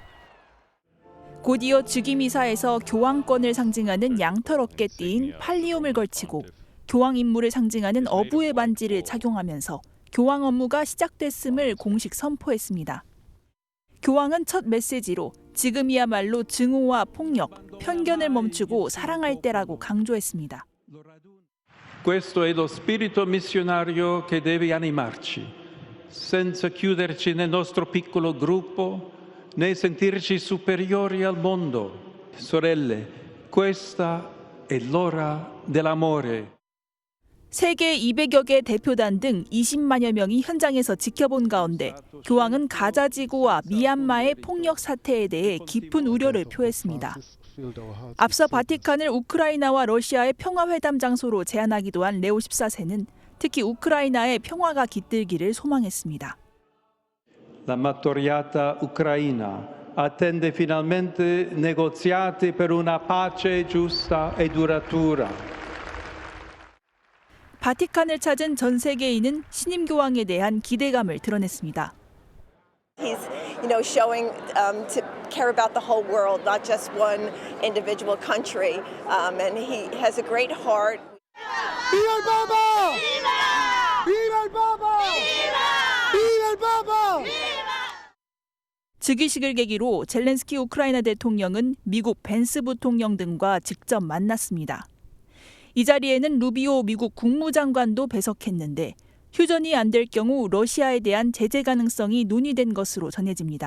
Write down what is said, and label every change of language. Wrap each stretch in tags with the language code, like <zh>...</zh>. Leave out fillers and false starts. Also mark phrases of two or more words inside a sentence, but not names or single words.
<ko>곧이어 즉위미사에서 교황권을 상징하는 양털 어깨띠인 팔리움을 걸치고 교황 임무를 상징하는 어부의 반지를 착용하면서 교황 업무가 시작됐음을 공식 선포했습니다. 교황은 첫 메시지로 지금이야말로 증오와 폭력, 편견을 멈추고 사랑할 때라고 강조했습니다.</ko> <it>Questo è lo spirito missionario che deve animarci, senza chiuderci nel nostro piccolo gruppo, né sentirci superiori al mondo. Sorelle, questa è l'ora dell'amore.</it> <ko>세계 200여 개 대표단 등 20만여 명이 현장에서 지켜본 가운데 교황은 가자지구와 미얀마의 폭력 사태에 대해 깊은 우려를 표했습니다. 앞서 바티칸을 우크라이나와 러시아의 평화회담 장소로 제안하기도 한 레오 14세는 특히 우크라이나의 평화가 깃들기를 소망했습니다.</ko> <it>La martoriata Ucraina attende finalmente negoziati per una pace giusta e duratura.</it> <ko>바티칸을 찾은 전 세계인은 신임 교황에 대한 기대감을 드러냈습니다.</ko> <en>He's, showing to care about the whole world, not just one individual country, and he has a great heart.</en> <es>¡Viva el Papa! ¡Viva el Papa! ¡Viva el Papa!</es> <ko>즉위식을 계기로 젤렌스키 우크라이나 대통령은 미국 벤스 부통령 등과 직접 만났습니다. 이 자리에는 루비오 미국 국무장관도 배석했는데 휴전이 안 될 경우 러시아에 대한 제재 가능성이 논의된 것으로 전해집니다.</ko>